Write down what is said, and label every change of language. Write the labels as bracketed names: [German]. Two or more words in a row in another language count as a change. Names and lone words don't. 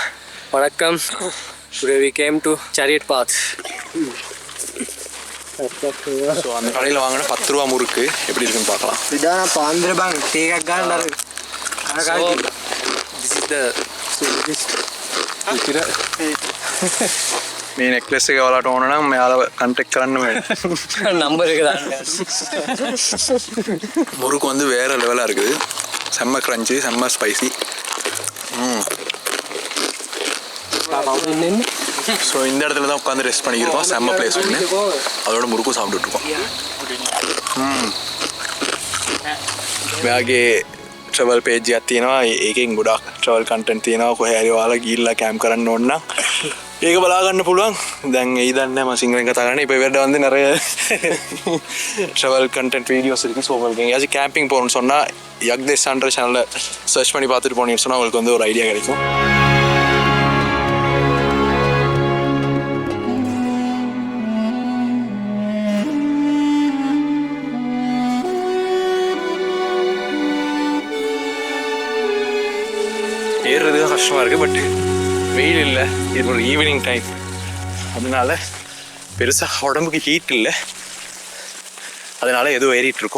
[Tamil] வணக்கம். [English] Today we came to Chariot Path. [Tamil] ஸோ அந்த கடையில் வாங்கின 10 ரூபா முறுக்கு எப்படி இருக்குன்னு பார்க்கலாம். இதான் பாந்திர பாங்க தேகக்கான [Sinhala] මේ නෙක්ලස් එක ඔයාලට ඕන නම් මෙයාලා කන්ටැක්ට් කරන්න වෙනවා. [Tamil] நம்பர் இருக்குதாங்க. முறுக்கு வந்து வேற லெவலாக இருக்குது. செம்ம கிரன்ச்சி, செம்ம ஸ்பைசி. ஸோ இந்த இடத்துல தான் உட்காந்து ரெஸ்ட் பண்ணிக்கிறோம். செம்ம பிளேஸ் ஒன்று, அதோட முறுக்கும் சாப்பிட்டுட்ருக்கோம். [Sinhala] මෙයාගේ [English] travel page [Sinhala] එකක් තියෙනවා. ඒකෙන් ගොඩක් [English] travel content [Sinhala] තියෙනවා. කොහේ හරි ඔයාලා ගිහිල්ලා කැම්ප් කරන්න ඕන නම් ඒක බලා ගන්න පුළුවන්. දැන් ඒ දන්නේ මම සිංහලෙන් කතා කරන්නේ. [Tamil] இப்போ இவர்கிட்ட வந்து நிறைய [English] travel content videos [Tamil] இருக்குது. ஸோ உங்களுக்கு எங்கேயாச்சும் கேம்பிங் போகணும்னு சொன்னால் யக்தேஷான்ற சேனலில் சர்ச் பண்ணி பார்த்துட்டு போனீங்கன்னு சொன்னால் உங்களுக்கு வந்து ஒரு ஐடியா கிடைக்கும். ஏறுறது தான் கஷ்டமாக இருக்குது, பட் வெயில் இல்லை, இது ஒரு [English] evening time, [Tamil] அதனால பெருசாக உடம்புக்கு ஹீட் இல்லை, அதனால ஏதோ ஏறிட்டுருக்கோம்.